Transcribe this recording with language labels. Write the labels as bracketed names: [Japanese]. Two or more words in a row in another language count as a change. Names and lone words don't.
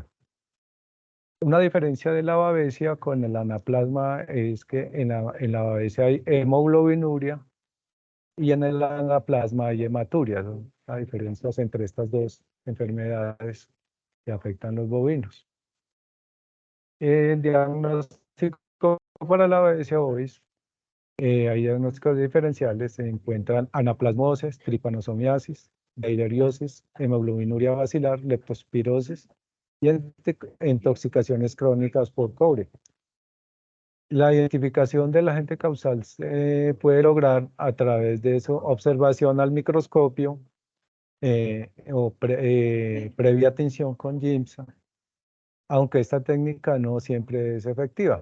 [Spanish] Una diferencia de la babesia con el anaplasma es que en la babesia hay hemoglobinuria y en el anaplasma hay hematuria. Son las diferencias entre estas dos enfermedades que afectan los bovinos. El diagnóstico para la BS ovis, hay diagnósticos diferenciales, se encuentran anaplasmosis, tripanosomiasis, bilhariosis, hemoglobinuria basilar, leptospirosis y intoxicaciones crónicas por cobre. La identificación del agente causal se puede lograr a través de su observación al microscopio previa atención con GIMSA, aunque esta técnica no siempre es efectiva.